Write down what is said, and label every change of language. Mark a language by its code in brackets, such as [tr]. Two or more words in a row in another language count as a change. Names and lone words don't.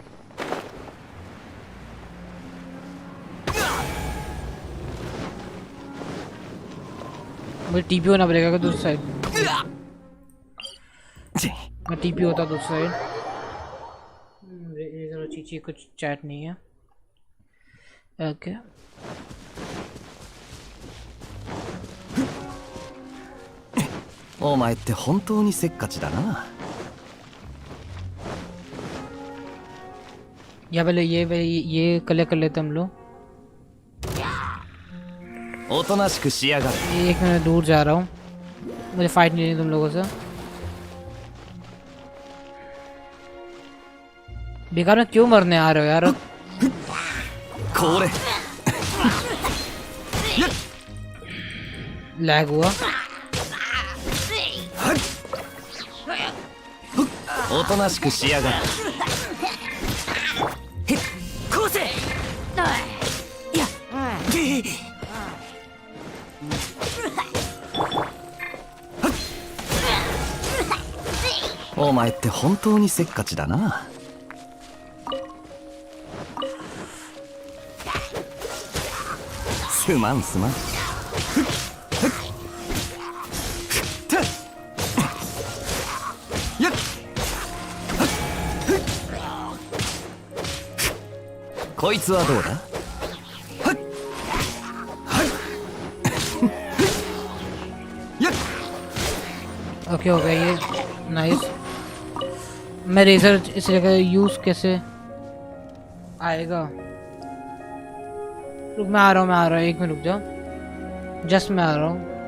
[hi] मुझे टीपी होना पड़ेगा दूसरी साइड। मैं टीपी होता दूसरी साइड। चीची कुछ चैट नहीं है ओके। [ja] お前って本当にせっかちだな。 [hi] या पहले ये कलेक्ट कर लेते हम लोग। [ja] おとなしくしやがれ。 [hi] एक मिनट दूर जा रहा हूँ मुझे फाइट नहीं लेनी तुम लोगों से। बेकार में क्यों मरने आ रहे हो यार? [ja] これ [hi] लैग हुआ। [ja] おとなしくしやがれ。こうせ。いや。お前って本当にせっかちだな。すまんすまん。こいつはどうだ。 [hi] ओके हो गया ये नाइस। मैं रेजर इस जगह यूज कैसे आएगा? रुक मैं आ रहा हूँ एक मिनट रुक जाओ जस्ट मैं आ रहा हूँ।